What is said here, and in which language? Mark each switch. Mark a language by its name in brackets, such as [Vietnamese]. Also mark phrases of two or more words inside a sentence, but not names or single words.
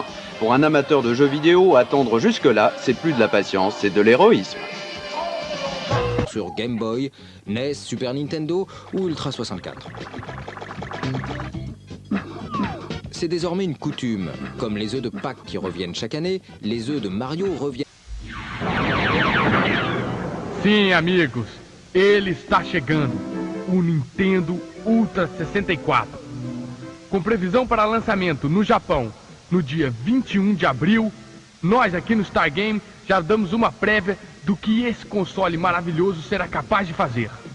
[French] Pour un amateur de jeux vidéo, attendre jusque-là, c'est plus de la patience, c'est de l'héroïsme. Sur Game Boy, NES, Super Nintendo ou Ultra 64. C'est désormais une coutume. Comme les œufs de Pâques qui reviennent chaque année, les œufs de Mario reviennent. [Portuguese] Sim, amigos, ele está chegando, o Nintendo Ultra 64. Com previsão para lançamento no Japão no dia 21 de abril, nós aqui no Star Game já damos uma prévia do que esse console maravilhoso será capaz de fazer.